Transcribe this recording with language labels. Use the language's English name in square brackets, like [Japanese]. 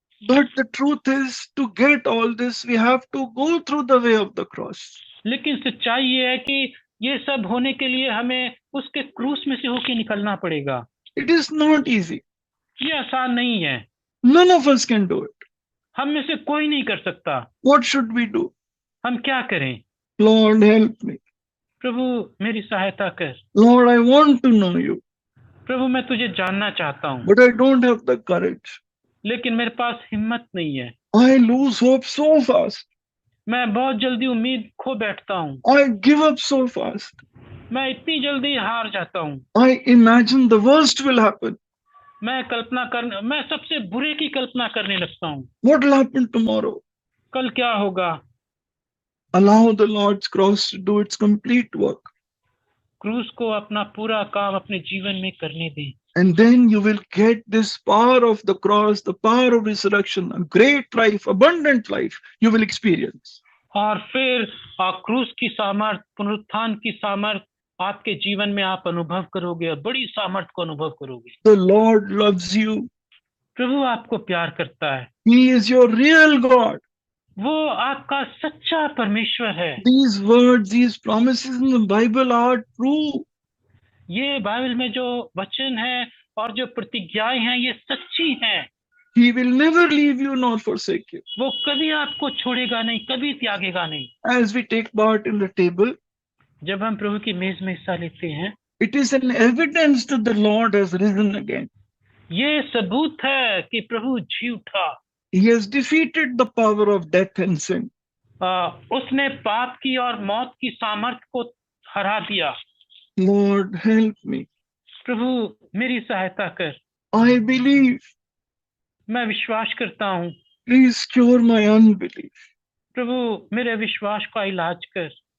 [English] But the truth is, to get all this, we have to go through the way of the cross. [Hindi] लेकिन सच्चाई ये है कि ये सब होने के लिए हमें उसके क्रूस में से होके निकलना पड़ेगा। [English] It is not easy. [Hindi] ये आसान नहीं है, [English] None of us can do it. [Hindi] हम में से कोई नहीं कर सकता। [English] What should we do? [Hindi] हम क्या करें? [English] Lord, help me. [Hindi] प्रभु मेरी सहायता कर। [English] Lord, I want to know you, [Hindi] प्रभु मैं तुझे जानना चाहता हूँ, [English] but I don't have the courage. [Hindi] लेकिन मेरे पास हिम्मत नहीं है। [English] I lose hope so fast. [Hindi] मैं बहुत जल्दी उम्मीद खो बैठता हूँ, [English] I give up so fast. [Hindi] मैं इतनी जल्दी हार जाता हूँ। [English] I imagine the worst will happen. [Hindi] मैं सबसे बुरे की कल्पना करने लगता हूँ। [English] What will happen tomorrow? [Hindi] कल क्या होगा? [English] Allow the Lord's cross to do its complete work. [Hindi] क्रूस को अपना पूरा काम अपने जीवन में करने दें, [English] And then you will get this power of the cross, the power of resurrection, a great life, abundant life you will experience. [Hindi] और फिर क्रूस की सामर्थ, पुनरुत्थान की सामर्थ आपके जीवन में आप अनुभव करोगे और बड़ी सामर्थ को अनुभव करोगे। [English] The Lord loves you. [Hindi] प्रभु आपको प्यार करता है, [English] He is your real God. [Hindi] वो आपका सच्चा परमेश्वर है। [English] These words, these promises in the Bible are true. [Hindi] ये बाइबल में जो वचन है और जो प्रतिज्ञाएं हैं ये सच्ची हैं। [English] He will never leave you nor forsake you. [Hindi] वो कभी आपको छोड़ेगा नहीं, कभी त्यागेगा नहीं। [English] As we take part in the table, [Hindi] जब हम प्रभु की मेज में हिस्सा लेते हैं, [English] it is an evidence that the Lord has risen again. [Hindi] ये सबूत है कि प्रभु जी उठा। [English] He has defeated the power of death and sin. [Hindi] उसने पाप की और मौत की सामर्थ्य को हरा दिया। [English] Lord, help me. [Hindi] प्रभु मेरी सहायता कर। [English] I believe. [Hindi] मैं विश्वास करता हूँ। [English] Please cure my unbelief. [Hindi] प्रभु मेरे विश्वास का इलाज कर।